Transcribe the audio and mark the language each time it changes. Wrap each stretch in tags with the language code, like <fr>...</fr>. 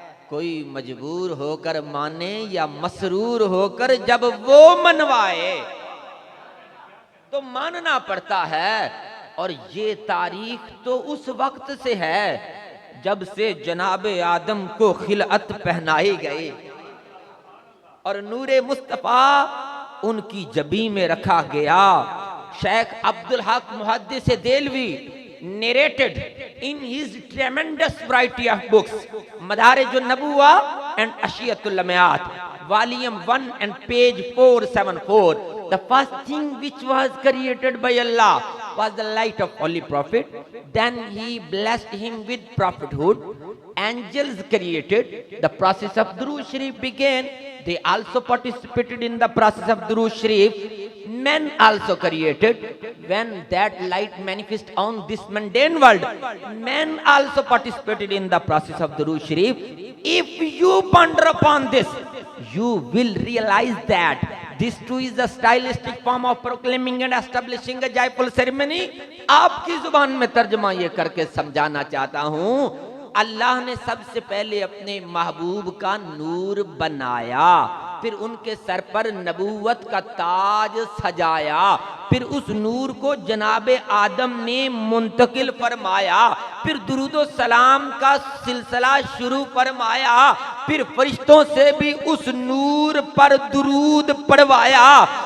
<hi>कोई मजबूर होकर माने या मसरूर होकर जब वो मनवाए तो मानना पड़ता है। और ये तारीख तो उस वक्त से है जब से जनाबे आदम को खिलअत पहनाई गई और नूरे मुस्तफा उनकी जबी में रखा गया।</hi> <en>Sheikh Abdul Haq Muhaddis Dehlavi narrated in his tremendous variety of books, Madarij an-Nubuwa and Ashiyatul Lamiyat, volume 1 and page 474. The first thing which was created by Allah was the light of Holy Prophet. Then He blessed him with prophethood. Angels created. The process of Durood Sharif began. They also participated in the process of Durood Sharif. Men also created. When that light manifest on this mundane world, men also participated in the process of Durood Sharif. If you ponder upon this, you will realize that this too is a stylistic form of proclaiming and establishing a joyful ceremony.</en> <hi>आपकी जुबान में तर्जमा ये करके समझाना चाहता हूँ। अल्लाह ने सबसे पहले अपने महबूब का नूर बनाया, फिर उनके सर पर नबूवत का ताज सजाया, फिर उस नूर को जनाबे आदम ने मुंतकिल फरमाया, फिर दुरूदो सलाम का सिलसिला शुरू फरमाया, फिर फरिश्तों से भी उस नूर पर दुरूद पढ़वाया।</hi>